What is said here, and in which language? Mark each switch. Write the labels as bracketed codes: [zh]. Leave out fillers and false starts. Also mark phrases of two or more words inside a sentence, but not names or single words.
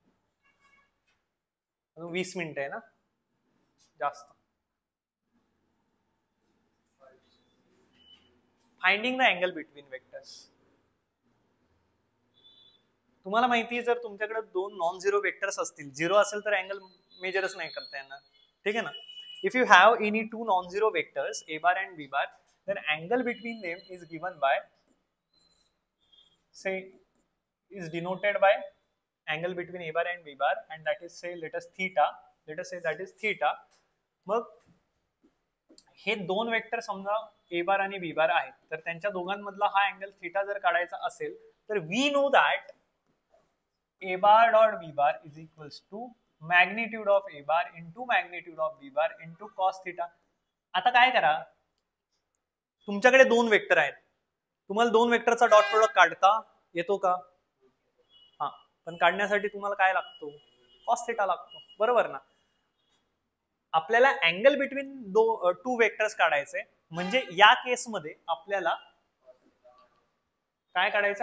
[mr] 20 मिनिटं आहे ना, जास्त. [en] finding the angle between vectors. [mr] तुम्हाला माहिती आहे, जर तुमच्याकडे 2 [en] non zero vectors [mr] असतील, झिरो असेल तर [en] angle measurech [mr] नाही करता येणार. ठीक आहे ना. [en] If you have any two non-zero vectors a bar and b bar, then angle between them is given by, say, is denoted by angle between a bar and b bar, and that is, say, let us theta. Let us say that is theta. [mr] मग हे दोन वेक्टर समजा a bar आणि b bar आहेत, तर त्यांच्या दोघांमधला हा अँगल थीटा जर काढायचा असेल, तर [en] we know that a bar dot b bar is equals to magnitude of a bar into magnitude of b bar into cos theta. [mr] आता काय करा, तुमच्याकडे दोन वेक्टर आहेत, तुम्हाला दोन वेक्टरचा [en] dot product [mr] काढता येतो का? हा, पण काढण्यासाठी तुम्हाला काय लागतो? [en] cos theta [mr] लागतो, बरोबर ना. आपल्याला [en] angle between two vectors [mr] काढायचे, म्हणजे या केसमध्ये आपल्याला काय काढायचं?